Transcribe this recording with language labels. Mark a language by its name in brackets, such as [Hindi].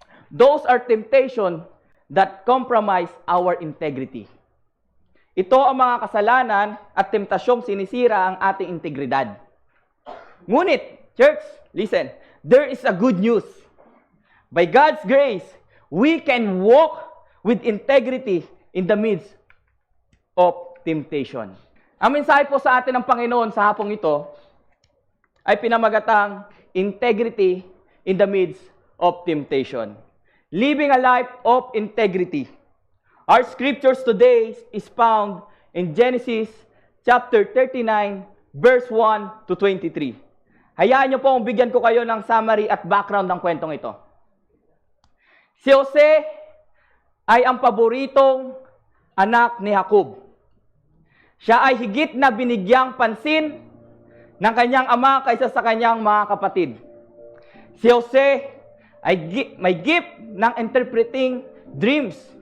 [English] Those are temptation that compromise our integrity. [Filipino] Ito ang mga kasalanan at temptasyong sinisira ang ating integridad. Ngunit, [English] church, listen, there is a good news. By God's grace, we can walk with integrity in the midst of temptation. [Filipino] Ang mensahe po sa atin ng Panginoon sa hapong ito ay pinamagatang [English] integrity in the midst of temptation. Living a life of integrity. Our scriptures today is found in Genesis chapter 39, verse 1 to 23. [Filipino] Hayaan niyo po kung bigyan ko kayo ng summary at background ng kwentong ito. Si Jose ay ang paboritong anak ni Jacob. Siya ay higit na binigyang pansin ng kanyang ama kaysa sa kanyang mga kapatid. Si Jose ay may gift ng [English] interpreting dreams.